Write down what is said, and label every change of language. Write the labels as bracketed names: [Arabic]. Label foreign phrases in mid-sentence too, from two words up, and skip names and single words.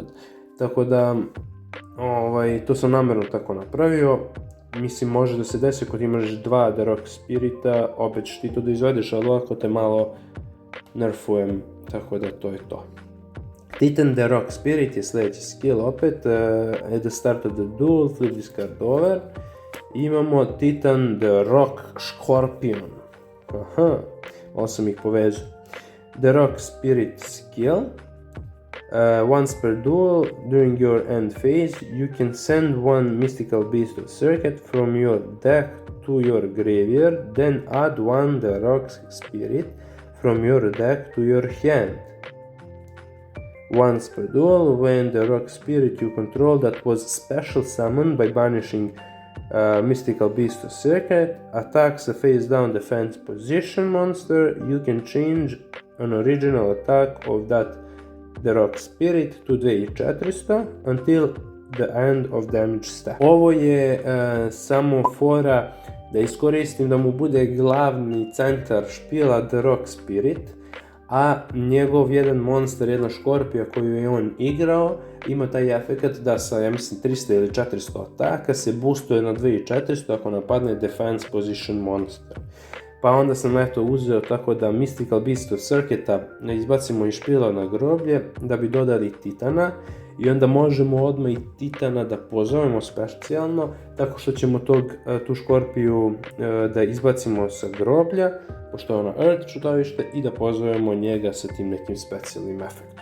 [Serbian] Tako da, to sam namjerno tako napravio. Mislim, može da se desi ako imaš 2 The Rock Spirita, opet ćeš ti to da izvedeš, ali ovako te malo nerfujem, tako da to je to. Titan The Rock Spirit je sljedeći skill opet, [English] at the start of the duel, flip this card over. [Serbian] Imamo Titan The Rock Scorpion. Ovo sam ih povezao. [English] The Rock Spirit skill. Once per duel, during your end phase, you can send one mystical beast of circuit from your deck to your graveyard, then add one The Rock Spirit from your deck to your hand. Once per duel, when the Rock Spirit you control that was special summoned by banishing Mystical Beast of Circuit attacks a face down defense position monster, you can change an original attack of that The Rock Spirit to 2400 until the end of damage step. [Serbian] Ovo je samo fora da iskoristim da mu bude glavni centar špila The Rock Spirit, a njegov jedan monster, jedna škorpija koju je on igrao, ima taj efekt da sa, ja mislim, 300 ili 400 ataka se boostuje na 2400 ako napadne [English] defense position monster. [Serbian] Pa onda sam uzeo tako da Mystical Beast of Circuita izbacimo iz špila na groblje da bi dodali Titana i onda možemo odmah i Titana da pozovemo specijalno tako što ćemo tu škorpiju da izbacimo sa groblja, pošto je ono Earth čudovište, i da pozovemo njega sa tim nekim specijalnim efektom.